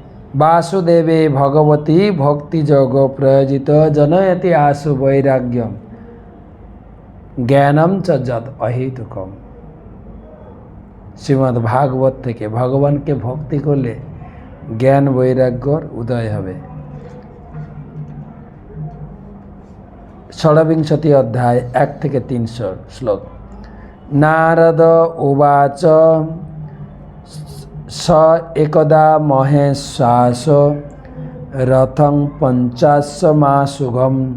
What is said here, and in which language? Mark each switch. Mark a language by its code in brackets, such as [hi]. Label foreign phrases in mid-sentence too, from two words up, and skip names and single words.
[sa] वासुदेवे भगवती भक्तियोग प्रयोजित जनयति आशु वैराग्यम জ্ঞানম চ যদ অহেতুকম। [bn] শ্রীমদ্ ভাগবত থেকে ভগবানকে ভক্তি করলে জ্ঞান বৈরাগ্যর উদয় হবে। ষড়বিংশতি অধ্যায় 1 থেকে 300 শ্লোক। [sa] নারদ উবাচ স একদা মহেশ্বাস রথং পঞ্চাশমাশুঘম